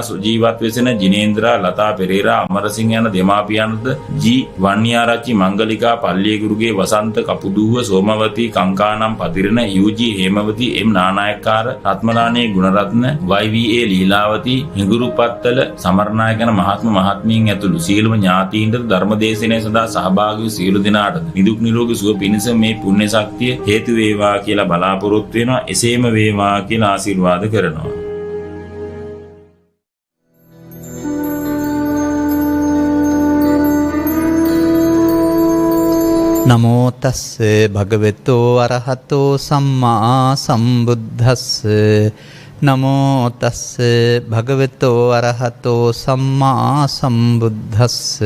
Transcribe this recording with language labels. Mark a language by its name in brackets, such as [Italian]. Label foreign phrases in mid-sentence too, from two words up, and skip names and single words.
[Sinhala] සුජීවත් වෙසෙන ජිනේන්ද්‍රා, ලතා පෙරේරා, අමරසිංහ යන දෙමාපියන්ද ජී වන්නියාරච්චි මංගලිකා, පල්ලියගුරුගේ වසන්ත, කපුදුව සෝමවතී, කංකානම් පතිරණ, UG හේමවතී, M නානායක්කාර, රත්මලානේ ගුණරත්න, YVA ලීලාවතී, හිඟුරුපත්තල සමරනායක යන මහත්ම මහත්මීන් ඇතුළු සියලුම ඥාතීන්ට ධර්මදේශනය සඳහා සහභාගී වූ සියලු දෙනාට නිදුක් නිරෝගී සුව පිණිස මේ පුණ්‍ය ශක්තිය හේතු වේවා කියලා බලාපොරොත්තු වෙනවා. එසේම වේවා කියලා ආශිර්වාද කරනවා. [Pali] නමෝ තස්ස භගවතෝ අරහතෝ සම්මා සම්බුද්දස්ස. නමෝ තස්ස භගවතෝ අරහතෝ සම්මා සම්බුද්දස්ස.